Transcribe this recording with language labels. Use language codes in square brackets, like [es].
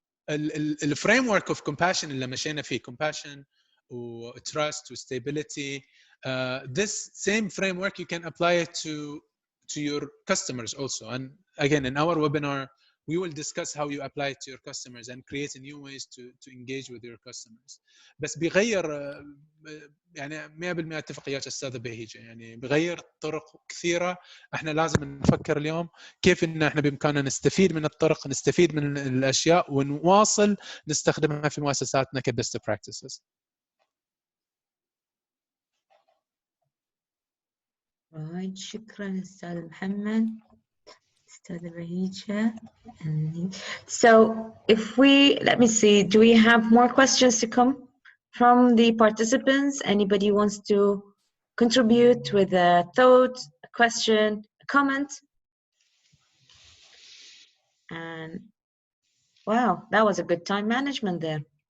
[en] الفريم of compassion [ar] اللي مشينا فيه، [en] compassion و trust و stability, this same framework you can apply it to your customers also. And again, in our webinar we will discuss how you apply it to your customers and create new ways to engage with your customers. [ar] بس بيغير يعني 100% اتفق وياك استاذه بهيجه، يعني بغير طرق كثيره. احنا لازم نفكر اليوم كيف ان احنا بامكاننا نستفيد من الطرق، نستفيد من الاشياء ونواصل نستخدمها في مؤسساتنا كبست براكتسز. [en] Right. [ar] شكرا استاذ محمد، استاذ بهيجة. [en] So if we, let me see, do we have more questions to come from the participants, anybody wants to contribute with a thought, a question, a comment? And wow, that was a good time management there.